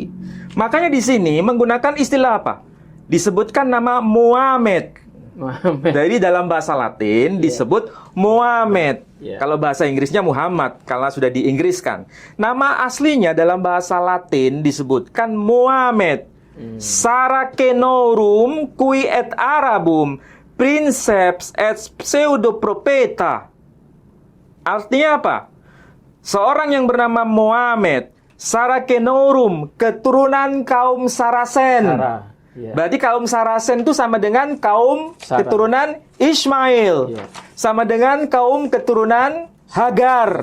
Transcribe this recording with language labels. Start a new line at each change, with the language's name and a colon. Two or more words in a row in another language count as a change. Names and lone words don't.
Indonesian: Makanya di sini menggunakan istilah apa? Disebutkan nama Muhammad. Dari dalam bahasa Latin disebut Muhammad. Kalau bahasa Inggrisnya Muhammad, karena sudah diinggriskan. Nama aslinya dalam bahasa Latin disebutkan Muhammad.
Latin: Saracenorum qui et Arabum princeps et pseudoprofeta.
Indonesian: Artinya apa? Seorang yang bernama Muhammad, Saracenorum, keturunan kaum Saracen. Berarti kaum Saracen itu sama dengan kaum keturunan Ismail. Sama dengan kaum keturunan Hagar.